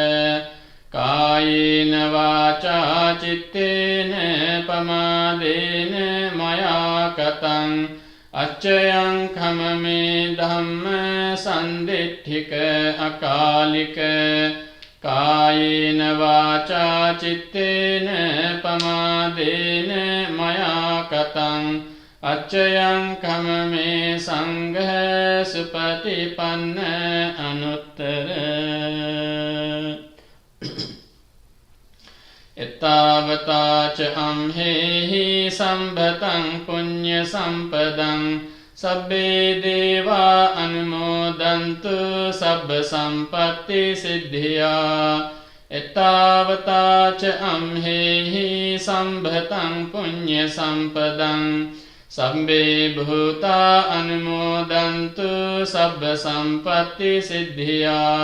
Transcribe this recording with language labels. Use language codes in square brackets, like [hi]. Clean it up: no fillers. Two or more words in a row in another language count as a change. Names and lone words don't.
[pi] කායේන වාචා චිත්තේන පමාදේන මයා කතං අච්චයං කමමේ ධම්ම සන්දිට්ඨික අකාලික කායේන වාචා චිත්තේන පමාදේන මයා කතං අච්චයං කමමේ සංඝ සුපටිපන්න අනුත්තර එතාවතාච අම්හෙහි සම්භතං පුඤ්ඤ සම්පදං සබ්බේ දේවා අනුමෝදන්තු සබ්බ සම්පත්ති සිද්ධියා එතාවතාච අම්හෙහි සම්භතං පුඤ්ඤ සම්පදං සබ්බේ භූතා අනුමෝදන්තු සබ්බ සම්පත්ති සිද්ධියා